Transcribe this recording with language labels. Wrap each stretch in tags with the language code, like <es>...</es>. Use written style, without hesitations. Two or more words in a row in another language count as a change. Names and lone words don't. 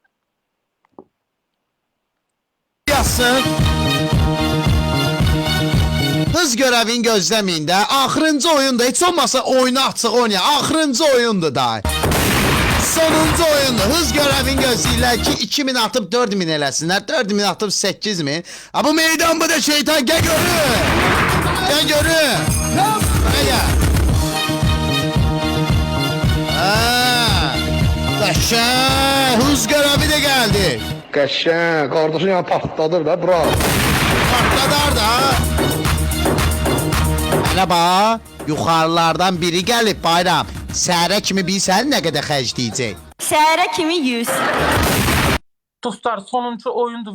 <az>Yazsın.</az> <tr>Hız görevini</tr> <az>gözləməyin də. Axırıncı oyunda heç olmasa oyunu açıq oynayın. Axırıncı oyundur da. Sonuncu oyundur.</az> <tr>Hız görevini</tr> <az>gözləyirlər ki 2000 atıb 4000 eləsinlər. 4000 atıb 8000. Ha bu meydan bu da şeytan gel görün. Gel görün. Gel. Qəşəng.</az> <tr>Hız görevi de geldi.</tr> <az>Qəşəng, qardaşın yəni partladır da, bravo. Partladar da. Hələ bax, yuxarılardan biri gəlib Bayram. Səhərə kimi bilsən nə qədər xərcləyəcək? Səhərə kimi 100. Dostlar sonuncu oyundu.</az>